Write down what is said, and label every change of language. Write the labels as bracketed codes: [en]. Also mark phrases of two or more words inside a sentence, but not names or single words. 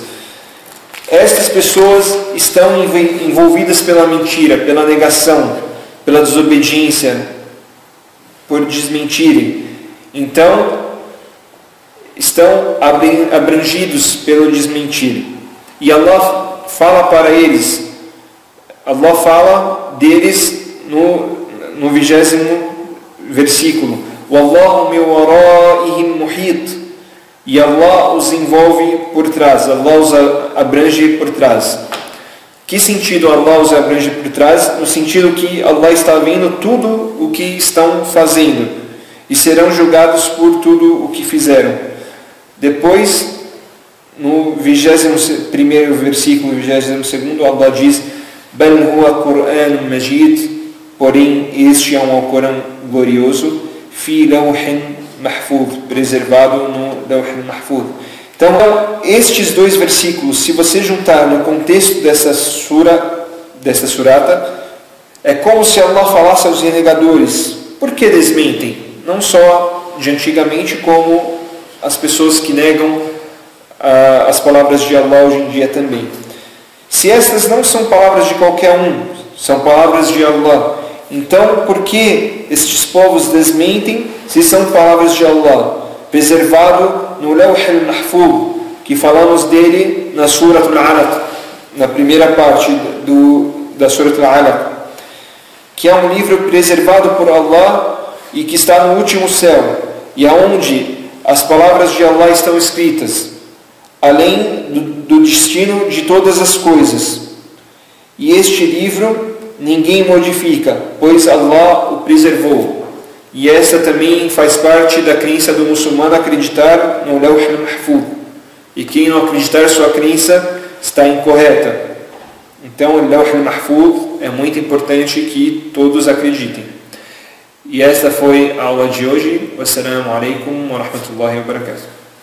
[pt] Estas pessoas estão envolvidas pela mentira, pela negação, pela desobediência, por desmentirem. Então, estão abrangidos pelo desmentir. E Allah fala para eles, Allah fala deles no 20º versículo: [ar] والله من ورائهم محيط. [pt] E Allah os envolve por trás, Allah os abrange por trás. Que sentido Allah os abrange por trás? No sentido que Allah está vendo tudo o que estão fazendo e serão julgados por tudo o que fizeram. Depois, no 21º versículo e 22º, Allah diz: [ar] بل هو قرآن مجيد, [pt] porém este é um Alcorão glorioso, [ar] في لوح محفوظ, [pt] preservado no [ar] لوح محفوظ. [pt] Então, estes dois versículos, se você juntar no contexto dessa surata, é como se Allah falasse aos renegadores: por que desmentem? Não só de antigamente, como as pessoas que negam as palavras de Allah hoje em dia também. Se estas não são palavras de qualquer um, são palavras de Allah, então por que estes povos desmentem se são palavras de Allah? Preservado no Lawh al-Mahfuz, que falamos dele na Surah Al-Alaq, na primeira parte da Surah Al-Alaq, que é um livro preservado por Allah e que está no último céu, e aonde as palavras de Allah estão escritas, além do destino de todas as coisas. E este livro ninguém modifica, pois Allah o preservou. E essa também faz parte da crença do muçulmano, acreditar no Lawh al-Mahfuz. E quem não acreditar, sua crença está incorreta. Então o Lawh al-Mahfuz é muito importante que todos acreditem. E esta foi a aula de hoje. [ar] والسلام عليكم ورحمة الله وبركاته.